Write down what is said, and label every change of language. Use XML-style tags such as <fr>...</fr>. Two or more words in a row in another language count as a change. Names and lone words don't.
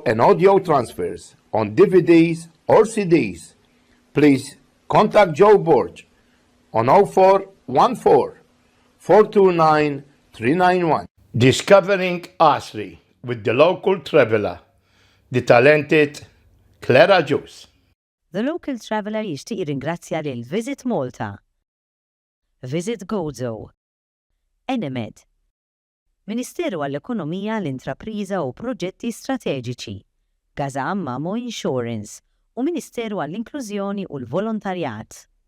<en>and audio transfers on DVDs or CDs, please contact Joe BORG on 0414 429 391. Discovering Asri with the local traveler, the talented Clara Juice.</en> <mt>The local traveler jixtieq jirringrazzja lil Visit Malta, Visit Gozo, NARRATION, Ministeru għall-Ekonomija, l-Intrapriża u Proġetti Strateġiċi, Gaza Mamo Insurance u Ministeru għall-Inklużjoni u l-Volontarjat.</mt>